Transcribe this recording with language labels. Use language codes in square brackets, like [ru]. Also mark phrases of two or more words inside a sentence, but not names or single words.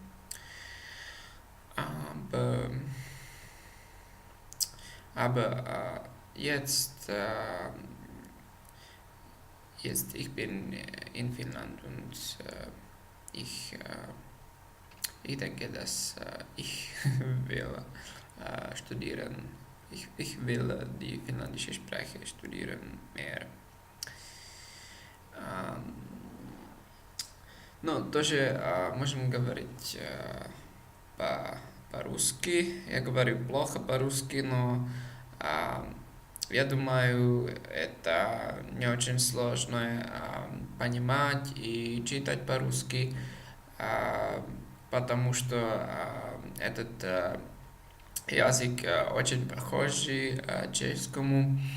[de] Aber jetzt ich bin in Finnland und ich denke, dass ich will studieren. Ich will die finlandische Sprache studieren mehr. [ru] Ну, тоже можем говорить по-русски. Я говорю плохо по-русски, но я думаю, это не очень сложно понимать и читать по-русски, потому что этот язык очень похожий к чешскому.